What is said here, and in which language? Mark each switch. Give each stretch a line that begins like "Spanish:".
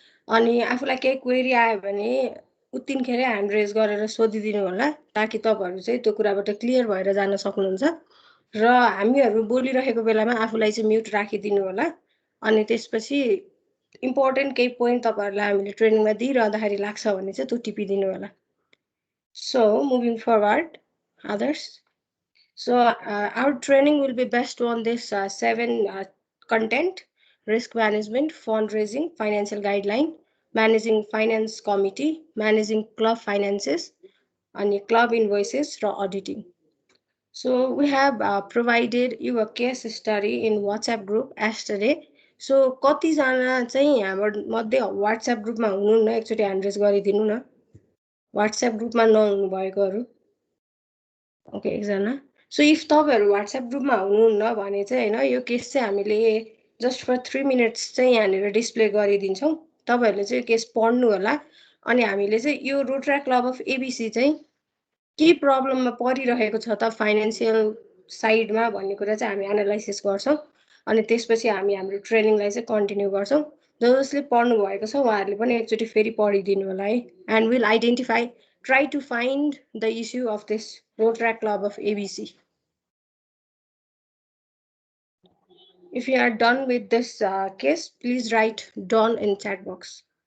Nepali: अनि आफूलाई केही क्वेरी आयो भने उत्तिनखेरै ह्यान्ड रेज गरेर सोधिदिनु होला, ताकि तपाईहरु चाहिँ त्यो कुराबाट क्लियर भएर जान सक्नुहुन्छ। र हामीहरु बोलिरहेको बेलामा आफूलाई चाहिँ म्युट राखिदिनु होला। अनि त्यसपछि इम्पोर्टेन्ट केही पोइन्ट तपाईहरुलाई हामीले ट्रेनिङमा दिइरहँदाखेरि लाग्छ भने चाहिँ त्यो टिपिदिनु होला।
English: So moving forward, others. So our training will be based on this 7 content: risk management, fundraising, financial guideline, managing finance committee, managing club finances, and club invoices or auditing. So we have provided you a case study in WhatsApp group yesterday.
Nepali: So कतिजना चाहिँ हाम्रो मध्ये WhatsApp ग्रुपमा हुनुहुन्न, एकचोटि hand raise गरिदिनु न। WhatsApp ग्रुपमा नहुनु भएकोहरु। ओके, एकजना।
English: so if
Nepali: तपाईहरु WhatsApp ग्रुपमा हुनुहुन्न भने चाहिँ हैन, यो केस चाहिँ हामीले
English: just for 3 minutes
Nepali: चाहिँ यहाँनिर डिस्प्ले गरिदिन्छौं। तपाईहरुले चाहिँ यो केस पढ्नु होला। अनि हामीले चाहिँ यो रोटरा क्लब अफ एबीसी चाहिँ के प्रब्लममा परिरहेको छ त फाइनान्शियल साइडमा भन्ने कुरा चाहिँ हामी एनालाइसिस गर्छौं। अनि त्यसपछि हामी हाम्रो ट्रेनिङलाई चाहिँ कन्टिन्यू गर्छौं। जसले पढ्नु भएको छ उहाँहरुले पनि एकचोटि फेरि पढिदिनु होला है।
English: And will identify, try to find the issue of this Rotary Club of ABC. If you are done with this case, please write done in chat box.